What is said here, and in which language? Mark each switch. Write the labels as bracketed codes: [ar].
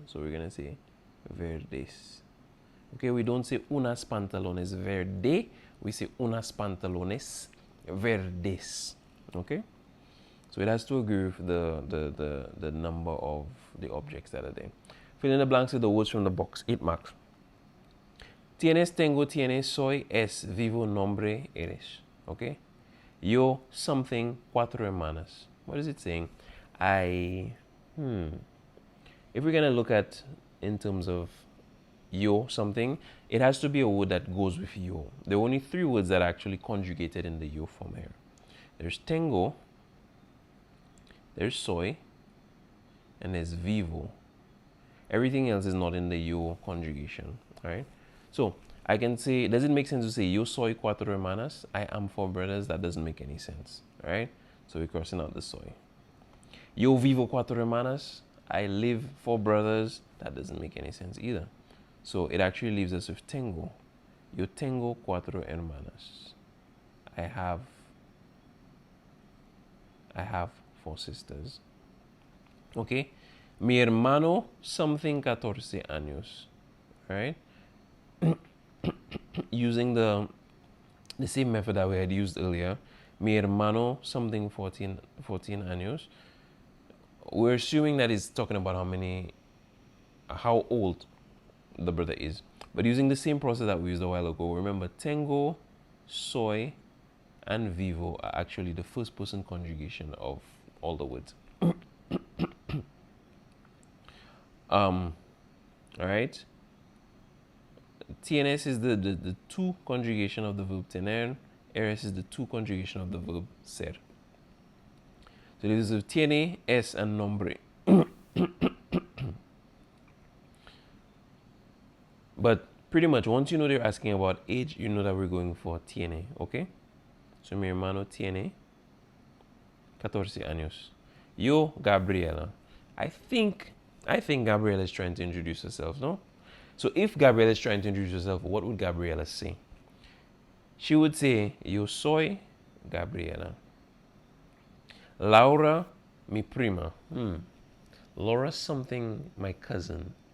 [en] So we're going to say verdes. Okay, we don't say [es] unas pantalones verde. [en] We say [es] unas pantalones verdes. [en] Okay? So it has to agree with the number of the objects that are there. Fill in the blanks with the words from the box. 8 marks. [es] Tienes, tengo, tienes, soy, es, vivo, nombre, eres. Okay? Yo, [en] something, [es] cuatro hermanas. [en] What is it saying? If we're going to look at in terms of yo, something, it has to be a word that goes with yo. There are only 3 words that are actually conjugated in the yo form here. There's tengo, there's soy, and there's vivo. Everything else is not in the yo conjugation, right? So I can say, does it make sense to say [es] yo soy cuatro hermanas? [en] I am 4 brothers. That doesn't make any sense, right? So we're crossing out the soy. [es] Yo vivo cuatro hermanas. [en] I live 4 brothers. That doesn't make any sense either. So it actually leaves us with tengo. [es] Yo tengo cuatro hermanas. [en] I have 4 sisters. Okay? [es] Mi hermano [en] something [es] 14 años. [en] Right? Using the same method that we had used earlier. [es] Mi hermano [en] something [es] 14 años. [en] We're assuming that it's talking about how old the brother is. But using the same process that we used a while ago, remember tengo, soy, and vivo are actually the first person conjugation of all the words. All right. TNS is the to conjugation of the verb tener. Eres is the to conjugation of the verb ser. So this is tiene, es, and nombre. But pretty much once you know they're asking about age, you know that we're going for tiene, okay? [es] So mi hermano tiene 14 años. Yo, Gabriela. [en] I think Gabriela is trying to introduce herself, no? So if Gabriela is trying to introduce herself, what would Gabriela say? She would say, [es] yo soy Gabriela. [en] Laura, [es] mi prima. [en] Laura something, my cousin.